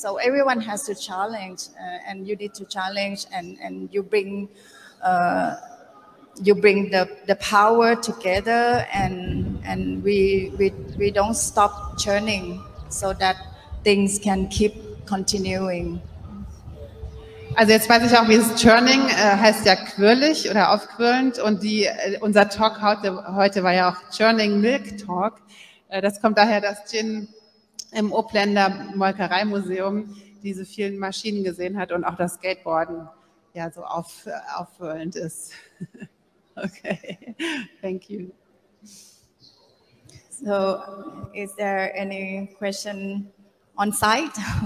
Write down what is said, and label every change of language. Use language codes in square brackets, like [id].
[en] So everyone has to challenge, and you need to challenge, and you bring the power together, and we don't stop churning so that things can keep continuing. [de] Also jetzt weiß ich auch, wie es Churning heißt ja quirlig oder aufquirlend, und unser Talk heute war ja auch Churning Milk Talk. Das kommt daher, dass Jin im Uppländer Molkereimuseum diese vielen Maschinen gesehen hat und auch das Skateboarden ja so aufquirlend ist. [en] Okay, thank you. So, is there any question on site?